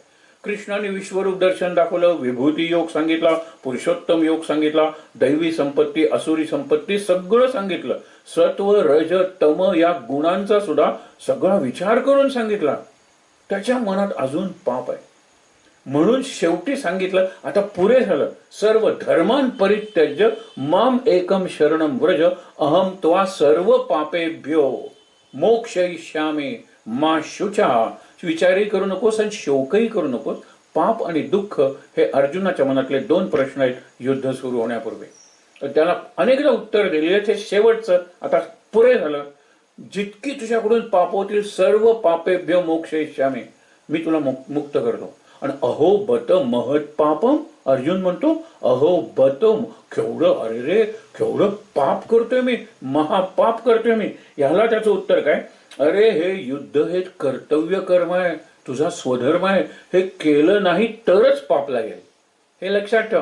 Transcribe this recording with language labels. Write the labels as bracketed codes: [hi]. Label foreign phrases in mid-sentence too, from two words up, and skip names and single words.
[mr] कृष्णाने विश्वरूप दर्शन दाखवलं, विभूती योग सांगितला, पुरुषोत्तम योग सांगितला, दैवी संपत्ती, असुरी संपत्ती सगळं सांगितलं. सत्व, रज, तम या गुणांचा सुद्धा सगळा विचार करून सांगितला. त्याच्या मनात अजून पाप आहे. म्हणून शेवटी सांगितलं, आता पुरे झालं. [sa] सर्व धर्मान परित्यज्य माम एकम शरणम व्रज अहम त्वा सर्व पापेभ्यो मोक्षयिष्यामि मा शुचा. [mr] विचारही करू नकोस आणि शोकही करू नकोस. पाप आणि दुःख हे अर्जुनाच्या मनातले दोन प्रश्न आहेत युद्ध सुरू होण्यापूर्वी. तर त्याला अनेकदा उत्तर दिलेले, ते शेवटचं आता पुरे झालं. जितकी तुझ्याकडून पाप होतील [sa] सर्व पापेभ्यो मोक्षयिष्यामि, [mr] मी तुला मुक्त करतो. आणि [sa] अहो बत महत पापम, [mr] अर्जुन म्हणतो [sa] अहो बत, [mr] केवढं, अरे रे केवढं पाप करतोय मी, महापाप करतोय मी. याला त्याचं उत्तर काय, अरे हे युद्ध हे कर्तव्य कर्म आहे, तुझा स्वधर्म आहे, हे केलं नाही तरच पाप लागेल, हे लक्षात ठेव.